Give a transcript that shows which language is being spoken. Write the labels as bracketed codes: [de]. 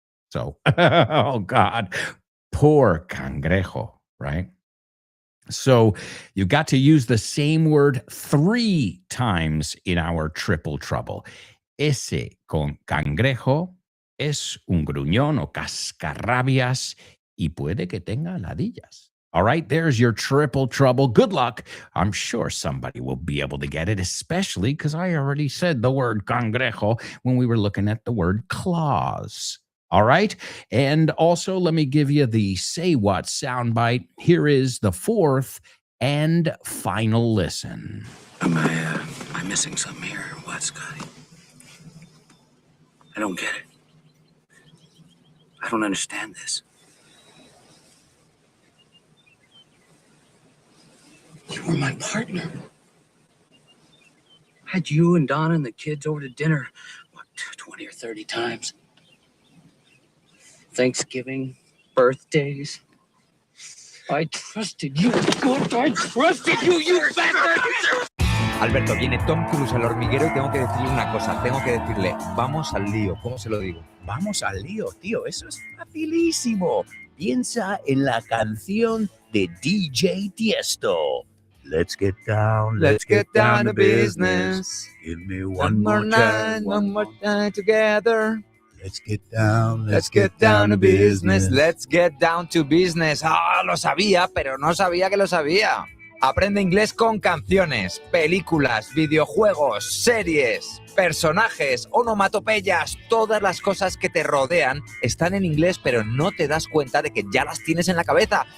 [en] So, oh God, poor cangrejo, right? So you got to use the same word 3 times in our triple trouble. [es] Ese cangrejo es un gruñón o cascarrabias y puede que tenga ladillas. [en] All right, there's your triple trouble. Good luck. I'm sure somebody will be able to get it, especially because I already said the word cangrejo when we were looking at the word claws. All right. And also, let me give you the say what soundbite. Here is the 4th and final listen. Am I missing something here or what, Scotty? I don't get it. I don't understand this. You were my partner. Had you and Donna and the kids over to dinner, what, 20 or 30 times? Thanksgiving, birthdays. I trusted you. God, I trusted you, you bastard! [es] Alberto, viene Tom Cruise al hormiguero y tengo que decirle una cosa. Tengo que decirle, vamos al lío. ¿Cómo se lo digo? Vamos al lío, tío. Eso es facilísimo. Piensa en la canción de DJ Tiesto. [en] Let's get down to business. Give me one more time together. Let's get down to business. Let's get down to business. [es] Ah, lo sabía, pero no sabía que lo sabía. Aprende inglés con canciones, películas, videojuegos, series, personajes, onomatopeyas. Todas las cosas que te rodean están en inglés, pero no te das cuenta de que ya las tienes en la cabeza.